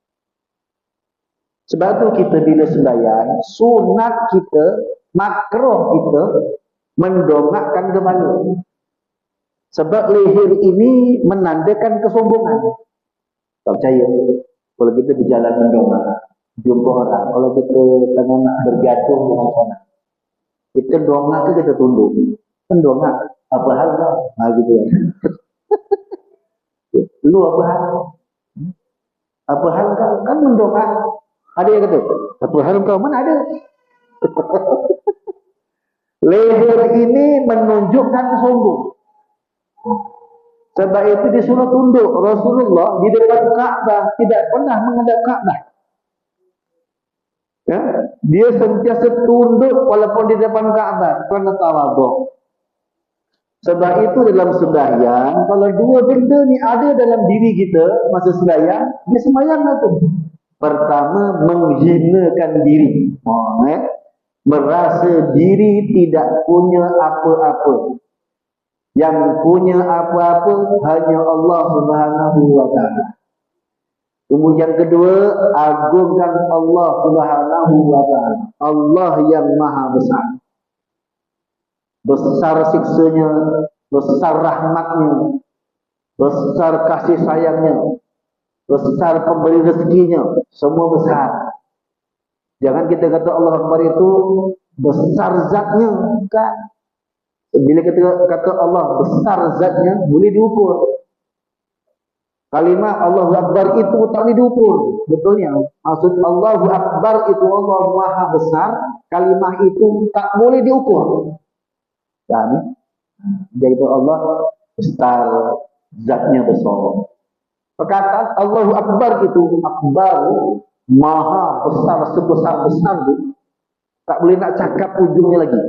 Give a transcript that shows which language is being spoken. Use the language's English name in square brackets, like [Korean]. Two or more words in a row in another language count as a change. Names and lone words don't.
[Malay] Sebab itu kita bila sembahyang, sunat kita, makruh kita mendongakkan kepala. Sebab leher ini menandakan kesombongan. Tak percaya, kalau kita berjalan mendongak, jumpa orang, kalau kita tengah nak berjatuh dengan sana, kita dongak ke kita tunduk? Kan dongak, apa hal kau? Gitu ya. Lu apa hal? Apa hal kau? Kan mendongak. Ada yang kata, apa hal kau? Mana ada? Leher ini menunjukkan sombong. Sebab itu disuruh tunduk. Rasulullah di depan Ka'bah tidak pernah menghadap Ka'bah. Ya? Dia sentiasa tunduk walaupun di depan Ka'bah kerana tawaduk. Sebab itu dalam sembahyang, kalau dua benda ni ada dalam diri kita masa sembahyang, dia sembahyanglah tu. Pertama, menghinakan diri. Merasa diri tidak punya apa-apa. Yang punya apa-apa hanya Allah [Arabic] سبحانه وتعالى. [Malay] Kemudian kedua, agungkan Allah [Arabic] سبحانه وتعالى. [Malay] Allah yang maha besar. Besar siksanya, besar rahmatnya, besar kasih sayangnya, besar pemberi rezekinya, semua besar. Jangan kita kata [Arabic] الله أكبر [Malay] itu besar zatnya, bukan. Bila kita kata Allah besar zatnya, boleh diukur. Kalimah [Arabic] الله أكبر [Malay] itu tak boleh diukur. Betulnya, maksud [Arabic] الله أكبر [Malay] itu Allah maha besar, kalimah itu tak boleh diukur. Paham? Jadi Allah besar, zatnya besar. Perkataan [Arabic] الله أكبر [Malay] itu, Akbar, maha besar, sebesar-besar itu, tak boleh nak cakap ujungnya lagi.